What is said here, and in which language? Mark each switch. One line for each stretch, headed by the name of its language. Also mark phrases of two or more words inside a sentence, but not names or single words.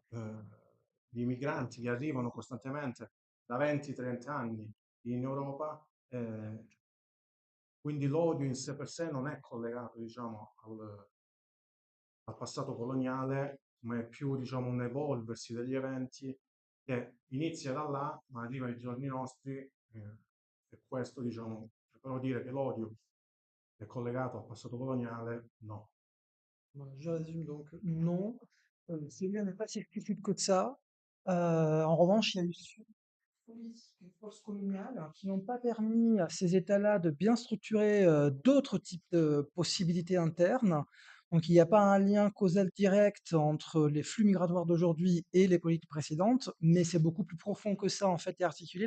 Italian: di migranti che arrivano costantemente da 20-30 anni in Europa, quindi l'odio in sé per sé non è collegato, diciamo, al passato coloniale, ma è più, diciamo, un evolversi degli eventi che inizia da là, ma arriva ai giorni nostri, e questo, diciamo, però dire che l'odio è collegato al passato coloniale, no.
French: Je résume donc non, ce lien n'est pas si explicite que ça. En revanche, il y a eu politiques postcoloniales qui n'ont pas permis à ces États-là de bien structurer d'autres types de possibilités internes. Donc il n'y a pas un lien causal direct entre les flux migratoires d'aujourd'hui et les politiques précédentes, mais c'est beaucoup plus profond que ça en fait et articulé.